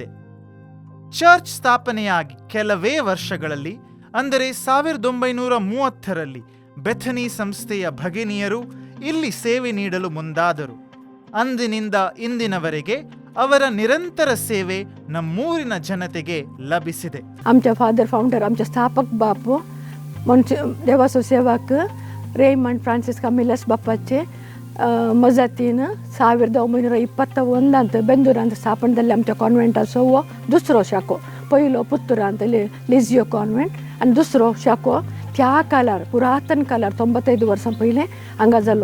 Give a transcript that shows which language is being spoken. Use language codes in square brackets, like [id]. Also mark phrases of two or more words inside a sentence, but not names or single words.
[kn] ಚರ್ಚ್ ಸ್ಥಾಪನೆಯಾಗಿ ಕೆಲವೇ ವರ್ಷಗಳಲ್ಲಿ, ಅಂದರೆ 1930ರಲ್ಲಿ ಬೆಥನಿ ಸಂಸ್ಥೆಯ ಭಗಿನಿಯರು ಇಲ್ಲಿ ಸೇವೆ ನೀಡಲು ಮುಂದಾದರು. ಅಂದಿನಿಂದ ಇಂದಿನವರೆಗೆ ಅವರ ನಿರಂತರ ಸೇವೆ ನಮ್ಮೂರಿನ ಜನತೆಗೆ ಲಭಿಸಿದೆ. [kok] आमच्या [en] Father Founder [kok] आमचे स्थापक बापू देवाचो सेवक रेमंड फ्रांसिस कामिलस बापाचे मजतीन 1921 बेंदूरांत स्थापनದಲ್ಲಿ आमच्या कॉन्वेंटाचो हो दुसरो शाखो. पयलो पुत्तुरांत लिजियो कॉन्वेंट आनी दुसरो शाखो त्या काळार पुरातन काळार 95 वर्सां पयलें हांगा जालो.